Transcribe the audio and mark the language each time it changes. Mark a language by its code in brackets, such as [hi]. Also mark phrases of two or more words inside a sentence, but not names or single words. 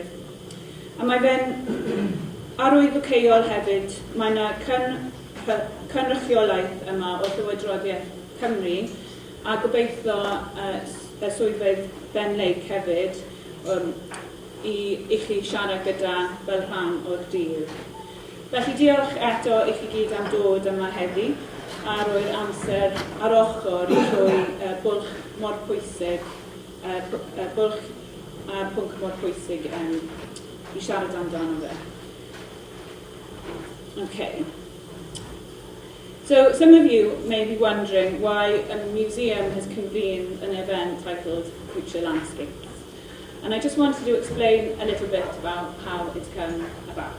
[cy] A mae fe'n arwyddoceuol hefyd, mae yna cynrychiolaeth yma o Llywodryddiaeth Cymru a gobeithio y swyddfeydd Ben Lake hefyd I chi siarad gyda fel rhan o'r dydd. Felly diolch eto I chi gyd am dod yma heddi a roi'r amser ar ochr I rhoi bwlch mor pwysig, bwlch a pwnc mor pwysig I siarad amdano fe. [en] Okay. So some of you may be wondering why a museum has convened an event titled Future Landscapes. And I just wanted to explain a little bit about how it's come about.